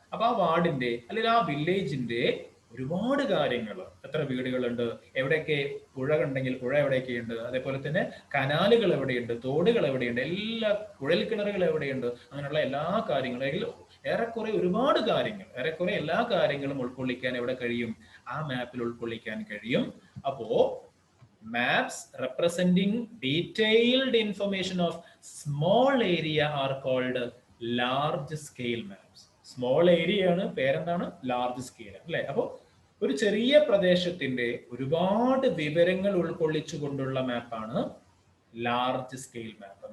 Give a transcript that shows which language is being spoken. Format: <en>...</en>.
<ml>അപ്പൊ ആ വാർഡിന്റെ അല്ലെങ്കിൽ ആ വില്ലേജിന്റെ ഒരുപാട് കാര്യങ്ങൾ, എത്ര വീടുകളുണ്ട്, എവിടെയൊക്കെ പുഴ ഉണ്ടെങ്കിൽ പുഴ എവിടെയൊക്കെയുണ്ട്, അതേപോലെ തന്നെ കനാലുകൾ എവിടെയുണ്ട്, തോടുകൾ എവിടെയുണ്ട്, എല്ലാ കുഴൽക്കിണറുകൾ എവിടെയുണ്ട്, അങ്ങനെയുള്ള എല്ലാ കാര്യങ്ങളും, ഏറെക്കുറെ ഒരുപാട് കാര്യങ്ങൾ, ഏറെക്കുറെ എല്ലാ കാര്യങ്ങളും ഉൾക്കൊള്ളിക്കാൻ എവിടെ കഴിയും? ആ മാപ്പിൽ ഉൾക്കൊള്ളിക്കാൻ കഴിയും.</ml> <en>അപ്പോ maps representing detailed information of small area are called large scale maps.</en> <ml>Small area ആണ്, പേരെന്താണ്? ലാർജ് സ്കെയിൽ അല്ലെ? അപ്പോ ഒരു ചെറിയ പ്രദേശത്തിന്റെ ഒരുപാട് വിവരങ്ങൾ ഉൾക്കൊള്ളിച്ചുകൊണ്ടുള്ള മാപ്പാണ് ലാർജ് സ്കെയിൽ മാപ്പ്.</ml>